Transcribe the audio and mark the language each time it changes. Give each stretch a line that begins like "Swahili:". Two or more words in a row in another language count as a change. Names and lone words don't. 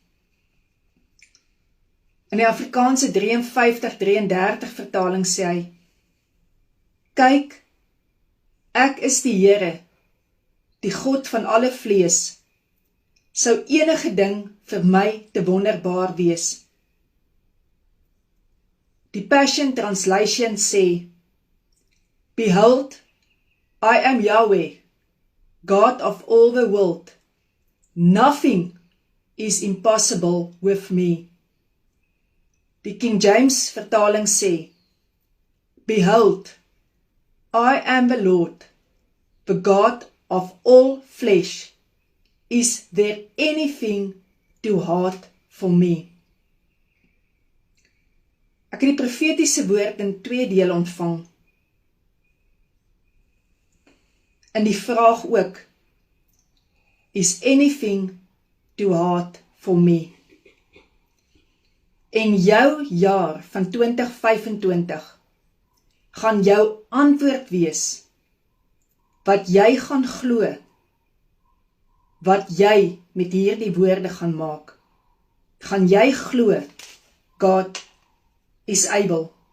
Afrikaans: In die Afrikaanse 53:33 vertaling sê hy, kyk, ek is die Here, die God van alle vlees. Sou enige ding vir my te wonderbaar wees? Die Passion Translation sê,
English: behold, I am Yahweh, God of all the world. Nothing is impossible with me.
Afrikaans: Die King James vertaling sê,
English: behold, I am the Lord, the God of all flesh. Is there anything too hard for me?
Afrikaans: Ek het die profetiese woord in 2 dele ontvang. In die vraag ook,
English: is anything too hard for me?
Afrikaans: En jou jaar van 2025 gaan jou antwoord wees, wat jy gaan glo, wat jy met hierdie woorde gaan maak. Gaan jy glo, God
English: is able.